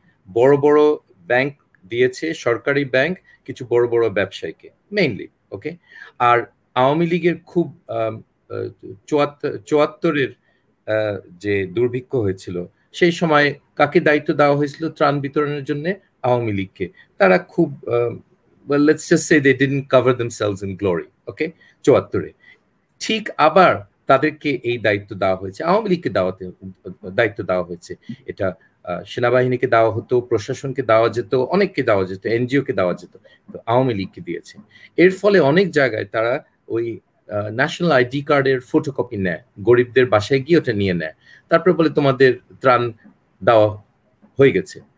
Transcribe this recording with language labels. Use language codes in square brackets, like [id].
[bn] বড় বড় ব্যাংক দিয়েছে, সরকারি ব্যাংক কিছু বড় বড় ব্যবসায়ীকে মেইনলি, ওকে? আর আওয়ামী লীগের খুব 74-এর যে দুর্ভিক্ষ হয়েছিল সেই সময় কাকে দায়িত্ব দেওয়া হয়েছিল ত্রাণ বিতরণের জন্য? আওয়ামী লীগকে। তারা খুব [en] well, let's just say they didn't cover themselves in glory, okay? [bn] 74-এ ঠিক আবার তাদেরকে এই দায়িত্ব দেওয়া হয়েছে, আওয়ামী লীগকে দায়িত্ব দেওয়া হয়েছে। এটা সেনাবাহিনীকে দেওয়া হতো, প্রশাসনকে দেওয়া যেত, অনেককে দেওয়া যেত, এনজিও কে দেওয়া যেত, আওয়ামী লীগকে দিয়েছে। এর ফলে অনেক জায়গায় তারা ওই ন্যাশনাল আইডি কার্ডের ফটোকপি নেয়, গরিবদের বাসায় গিয়ে ওটা নিয়ে নেয়, তারপরে বলে তোমাদের ত্রাণ দেওয়া হয়ে গেছে।